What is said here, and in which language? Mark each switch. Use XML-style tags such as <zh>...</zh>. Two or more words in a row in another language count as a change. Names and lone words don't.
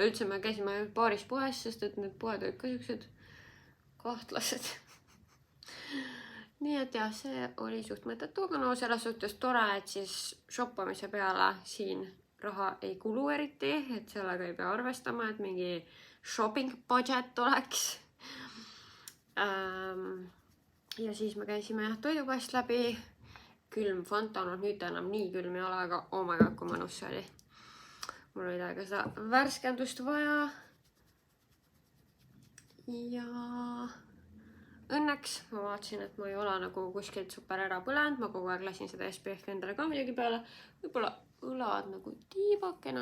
<et>Üldse me käisime paaris poes, sest et need poed olid ka siuksed kahtlased. Nii et jah, see oli suht mõttetu, aga no selles suhtes tore, et siis shoppamise peale siin raha ei kulu eriti, et sellega ei pea arvestama, et mingi</et> <en>shopping budget</en> <et>oleks. Ja siis me käisime jah toidupoest läbi. Külm Fanta, no nüüd enam nii külm ei ole, aga</et> <en>oh my god,</en> <et>kui mõnus see oli. Mul oli täiega seda värskendust vaja. Ja õnneks ma vaatasin, et ma ei ole nagu kuskilt super ära põlenud. Ma kogu aeg lasin seda SPF-i endale ka midagi peale. Võib-olla õlad nagu tiivakene.</et>